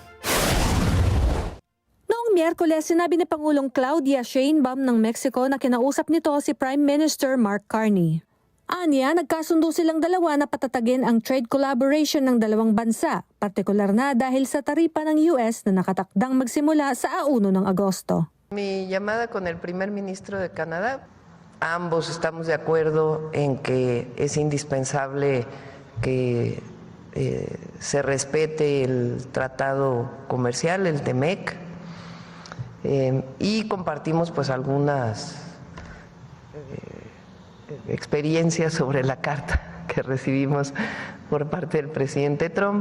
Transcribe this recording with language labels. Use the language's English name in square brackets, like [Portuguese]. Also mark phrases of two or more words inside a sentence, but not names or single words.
[Filipino] Miyerkules, sinabi ni Pangulong Claudia Sheinbaum ng Mexico na kinausap nito si [English] Prime Minister [Filipino] Mark Carney. Aniya, nagkasundo silang dalawa na patatagin ang [English] trade collaboration [Filipino] ng dalawang bansa, partikular na dahil sa taripa ng US na nakatakdang magsimula sa 1 ng Agosto. [Spanish] Mi llamada con el primer ministro de Canadá, ambos estamos de acuerdo en que es indispensable que se respete el tratado comercial, el TEMEC, y compartimos pues algunas experiencias sobre la carta que recibimos por parte del presidente Trump.